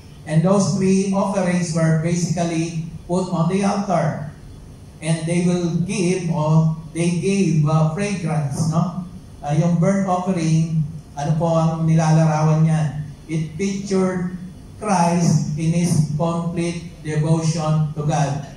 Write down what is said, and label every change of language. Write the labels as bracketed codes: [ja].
[en] And those 3 offerings were basically put on the altar. And they will give, or they gave fragrance, no? [tl] Yung burnt offering, ano po ang nilalarawan niyan? [en] It pictured Christ in His complete devotion to God.